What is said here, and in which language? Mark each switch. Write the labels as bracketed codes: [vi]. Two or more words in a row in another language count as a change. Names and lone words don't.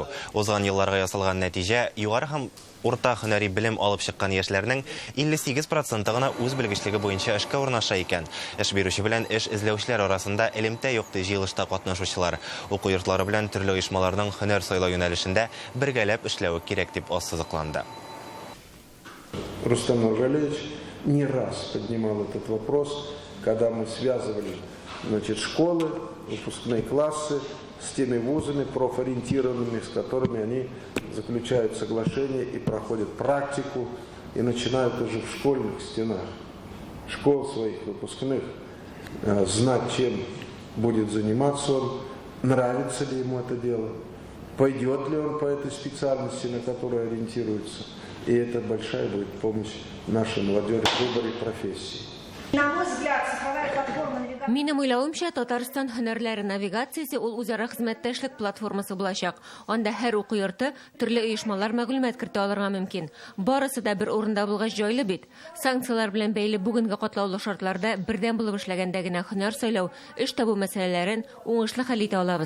[tt] Узган елларга ясалган нәтиҗә югары һәм урта һөнәри белем алып чыккан яшьләрнең 58% гына үз белгечлеге буенча эшкә урнаша икән. Эш бирүче белән эш эзләүчеләр арасында элемтә юк ди җыелышта катнашучылар. Уку йортлары белән төрле оешмаларның һөнәр сайлау юнәлешендә бергәләп эшләүе кирәк дип ассызыкланды. [ru] Рустам Нургалевич не раз поднимал этот вопрос, когда мы связывали, школы, выпускные классы с теми вузами профориентированными, с которыми они заключают соглашение и проходят практику, и начинают уже в школьных стенах школ своих выпускных знать, чем будет заниматься он, нравится ли ему это дело, пойдет ли он по этой специальности, на которую ориентируется. И это большая будет помощь нашей молодежи в выборе профессии. [tt] Минем уйлавымча, Татарстан һөнәрләре навигациясе ул үзара хезмәттәшлек платформасы булачак. Анда һәр уку йорты төрле оешмалар мәгълүмат кертә алырга мөмкин. Барысы да бер урында булгач җайлы бит. Санкциялар белән бәйле бүгенге катлаулы шартларда бердән булып эшләгәндә генә һөнәр сайлау, эш табу мәсьәләләрен уңышлы хәл итә алабыз.